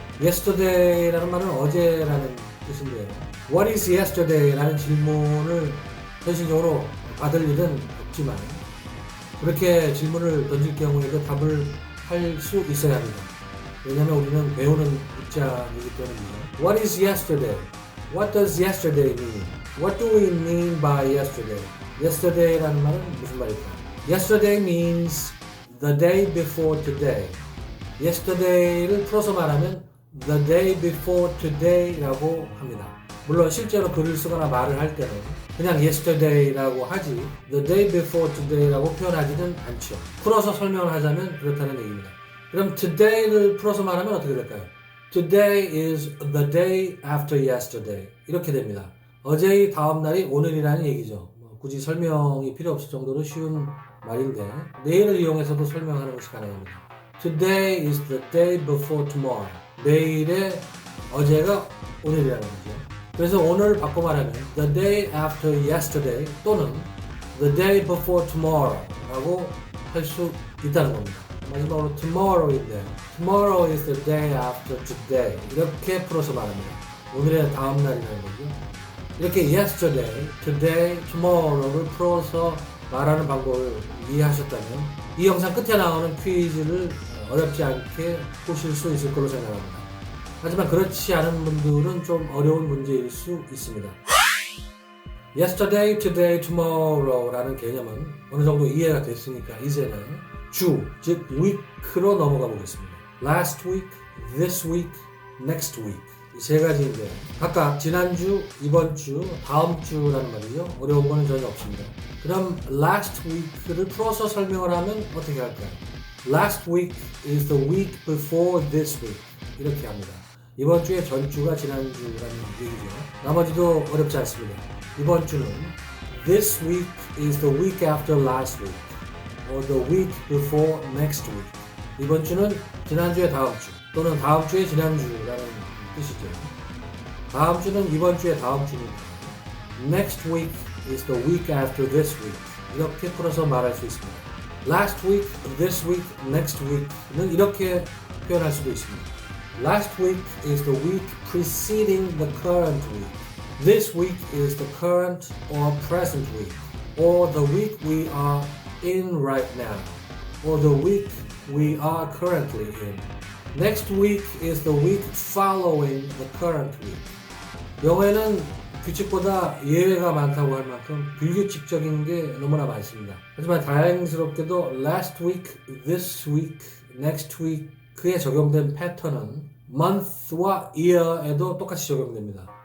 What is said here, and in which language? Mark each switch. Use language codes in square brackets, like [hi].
[ko] Yesterday라는 말은 어제라는 뜻인데요. [en] What is yesterday? [ko] 라는 질문을 현실적으로 받을 일은 없지만 그렇게 질문을 던질 경우에도 답을 할 수 있어야 합니다. 왜냐하면 우리는 배우는 입장이기 때문이죠. [en] What is yesterday? What does yesterday mean? What do we mean by yesterday? [ko] Yesterday라는 말은 무슨 말일까요? [en] Yesterday means the day before today. [ko] Yesterday를 풀어서 말하면 [en] the day before today [ko] 라고 합니다. 물론 실제로 글을 쓰거나 말을 할 때는 그냥 yesterday라고 하지 [en] the day before today [ko] 라고 표현하지는 않죠. 풀어서 설명을 하자면 그렇다는 얘기입니다. 그럼 today를 풀어서 말하면 어떻게 될까요? [en] Today is the day after yesterday. [ko] 이렇게 됩니다. 어제의 다음 날이 오늘이라는 얘기죠. 굳이 설명이 필요 없을 정도로 쉬운 말인데 내일을 이용해서도 설명하는 것이 가능합니다. [en] Today is the day before tomorrow. [ko] 내일의 어제가 오늘이라는 거죠. 그래서 오늘 바꿔 말하면 [en] the day after yesterday [ko] 또는 [en] the day before tomorrow [ko] 라고 할 수 있다는 겁니다. 마지막으로 [en] tomorrow인데 tomorrow is the day after today [ko] 이렇게 풀어서 말합니다. 오늘의 다음 날이라는 거죠. 이렇게 yesterday, today, tomorrow를 풀어서 말하는 방법을 이해하셨다면 이 영상 끝에 나오는 퀴즈를 어렵지 않게 푸실 수 있을 거로 생각합니다. 하지만 그렇지 않은 분들은 좀 어려운 문제일 수 있습니다. Yesterday, today, tomorrow라는 개념은 어느 정도 이해가 됐으니까 이제는 주, 즉 week로 넘어가 보겠습니다. Last week, this week, next week 이 세 가지인데 각각 지난주, 이번주, 다음주라는 말이죠. 어려운 거는 전혀 없습니다. 그럼 last week를 풀어서 설명을 하면 어떻게 할까요? [en] Last week is the week before this week [ko] 이렇게 합니다. 이번 주의 전주가 지난주라는 얘기죠. 나머지도 어렵지 않습니다. 이번 주는 [en] This week is the week after last week or the week before next week. [ko] 이번 주는 지난주의 다음 주 또는 다음 주의 지난주라는 뜻이죠. 다음 주는 이번 주의 다음 주니까 [en] Next week is the week after this week. [ko] 이렇게 풀어서 말할 수 있습니다. Last week, this week, next week는 이렇게 표현할 수도 있습니다. [en] Last week is the week preceding the current week. This week is the current or present week. Or the week we are in right now. Or the week we are currently in. Next week is the week following the current week. [ko] 영어에는 규칙보다 예외가 많다고 할 만큼 불규칙적인 게 너무나 많습니다. 하지만 다행스럽게도 last week, this week, next week 그에 적용된 패턴은 month와 year에도 똑같이 적용됩니다.